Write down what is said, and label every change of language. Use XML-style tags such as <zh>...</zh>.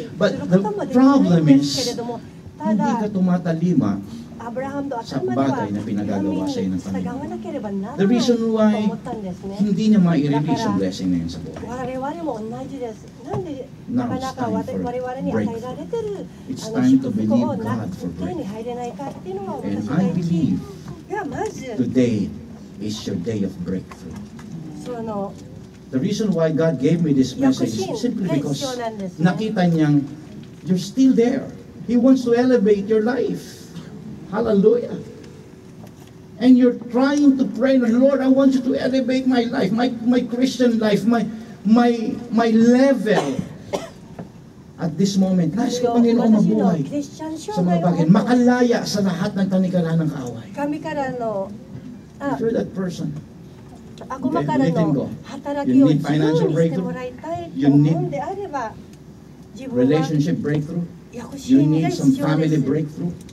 <en>But the problem is,</en> <tl>hindi ka tumatalima sa bagay na pinagagawa sa iyo ng Panginoon.</tl> <en>The reason why</en> <tl>hindi niya ma-release yung blessing na yun sa buhay.</tl> <en>Now it's time for breakthrough. It's time to believe God for breakthrough. And I believe today is your day of breakthrough. The reason why God gave me this message is simply because</en> <tl>nakita niyang</tl> <en>you're still there. He wants to elevate your life. Hallelujah. And you're trying to pray, Lord, I want you to elevate my life, my Christian life, my level. At this moment,</en> <tl>nais ko Panginoon mabuhay sa mga bagay, makalaya sa lahat ng tanikalan ng kaaway.</tl> <en>If you're that person, let him go. You need financial breakthrough. You need relationship breakthrough. You need some family breakthrough.</en>